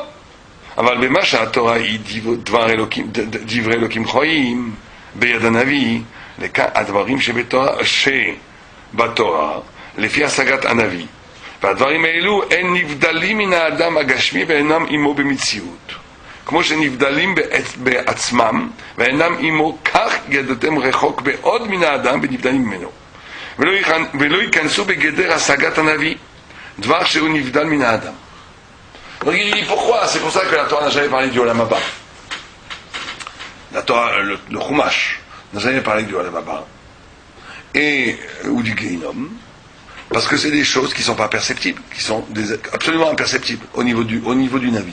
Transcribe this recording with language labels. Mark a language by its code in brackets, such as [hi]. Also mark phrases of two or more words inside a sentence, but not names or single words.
[he] אבל במה שהתורה היא דברי אלוקים חיים ביד הנביא, הדברים שבתורה לפי השגת הנביא, והדברים האלו הם נבדלים מן האדם הגשמי ואינם עמו במציאות, כמו שנבדלים בעצמם ואינם עמו, כך ידעתם רחוק מאוד מן האדם ונבדלים ממנו, ולא ייכנסו בגדר השגת הנביא, דבר שהוא נבדל מן האדם. [fr] Donc il dit pourquoi? C'est pour ça que la Torah n'a jamais parlé du [he] עולם הבא. [fr] La Torah, le Chumash, n'a jamais parlé du [he] עולם הבא. [fr] Ou du Gehinom. Parce que c'est des choses qui ne sont pas perceptibles, qui sont absolument imperceptibles au niveau du Navi.